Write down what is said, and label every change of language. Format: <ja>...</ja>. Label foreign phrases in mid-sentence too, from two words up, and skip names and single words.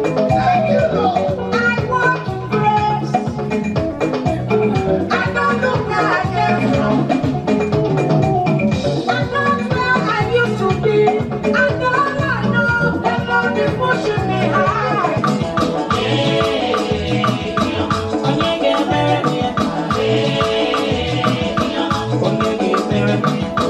<en>Thank you, Lord. I walk in grace. I don't look where I came from. I'm not where I used to be. And all I know, the Lord is pushing me high.</en> <ig>Onye ga-emere m ya? Onye ga-emere m ya?</ig>